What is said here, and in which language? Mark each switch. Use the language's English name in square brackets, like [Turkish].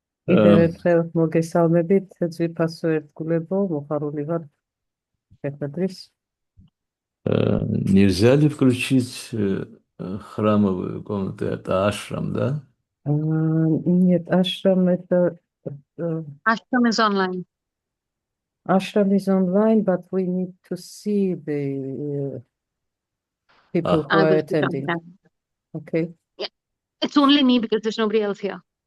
[Georgian] კიდევ ერთხელ მოგესალმებით, ძვირფასო ერთგულებო, მოხარული вар ერთადრის. [Russian] Нельзя ли включить храмовую комнату? Это ашрам, да? Нет, ashram это [English] Ashram is online. ashram is online, but we need to see the people who are The attending. Okay, Yeah, it's only me because there's nobody else here.